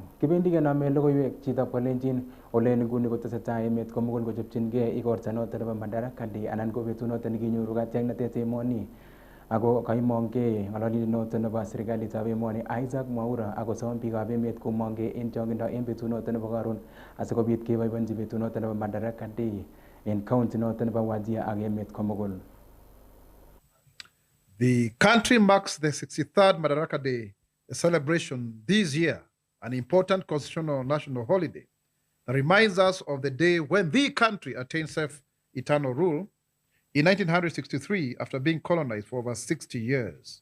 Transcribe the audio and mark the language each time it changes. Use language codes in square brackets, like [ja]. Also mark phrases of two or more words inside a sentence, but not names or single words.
[kln] Kibendi kenome logoiwek chitab Kalenjin ole en nguni kotesetai emet komugul kochopchingei igorta noto nebo Madaraka Day anan ko betut noto nekinyoru katiaknatet emoni. Ako kaimong'e ng'ololindet noto nebo serikalitab emoni Isaac Mwaura akosom biikab emet komong'e en chong'indo en betut noto nebo karon asikobit keboiboenchi betut noto nebo Madaraka Day en county noto nebo Wajir ak emet komugul. [en] The country marks the 63rd Madaraka Day, a celebration this year, an important constitutional national holiday that reminds us of the day when the country attained self-eternal rule in 1963 after being colonized for over 60 years.